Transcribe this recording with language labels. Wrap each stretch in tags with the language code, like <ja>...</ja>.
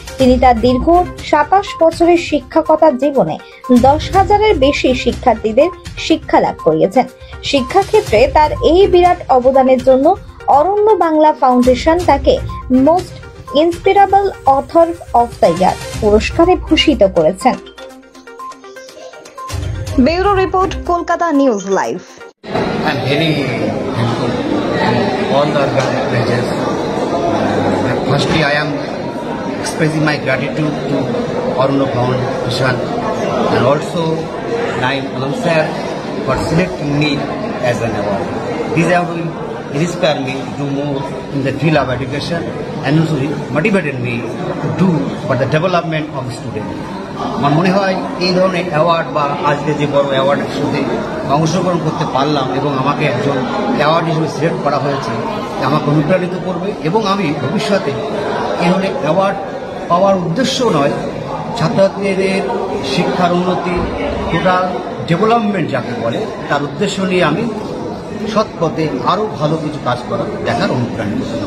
<bn>তিনি তার দীর্ঘ 27 বছরের শিক্ষকতার জীবনে 10,000-এর বেশি শিক্ষার্থীদের শিক্ষা লাভ করিয়েছেন। শিক্ষাক্ষেত্রে তার এই বিরাট অবদানের জন্য অরণ্য বাংলা ফাউন্ডেশন তাকে most ইন্সপিরেবল author of the year পুরস্কারে ভূষিত করেছেন। Bureau report, Kolkata news live.</bn> <en>I'm very thankful to all the organizers. Firstly, I am expressing my gratitude to Arunno Foundation and also Naim Alam sir for selecting me as an award. This award will inspire me to do more in the field of education and also motivated me to do for the development of the student.</en> <bn>আমার মনে হয় এই ধরনের award বা আজকে যে বড় অ্যাওয়ার্ডের সাথে অংশগ্রহণ করতে পারলাম এবং আমাকে একজন অ্যাওয়ার্ড হিসেবে সিলেক্ট করা হয়েছে, আমাকে অনুপ্রাণিত করবে এবং আমি ভবিষ্যতে এই ধরনের অ্যাওয়ার্ড পাওয়ার উদ্দেশ্য নয়, ছাত্রছাত্রীদের শিক্ষার উন্নতি, টোটাল ডেভেলপমেন্ট যাকে বলে, তার উদ্দেশ্য নিয়ে আমি সৎ পথে আরও ভালো কিছু কাজ করার দেখার অনুপ্রাণিত।</bn>